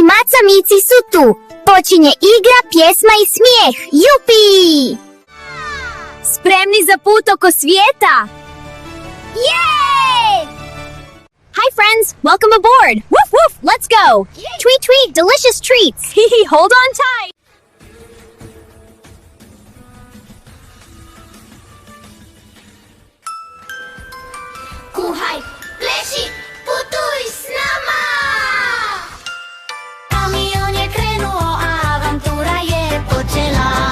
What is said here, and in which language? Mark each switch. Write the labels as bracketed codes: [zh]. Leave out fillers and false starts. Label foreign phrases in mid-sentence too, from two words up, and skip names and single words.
[hr] Djeca mici su tu. Počinje igra, pjesma i smijeh. Jupi! Spremni za put oko svijeta? Yay! [en] Hi friends, welcome aboard. Woof woof, let's go. Tweet tweet, delicious treats. Hehe, hold on tight. [hr] Kuhaj, pleši, putuj s nama! Kamion je krenuo, a avantura je počela.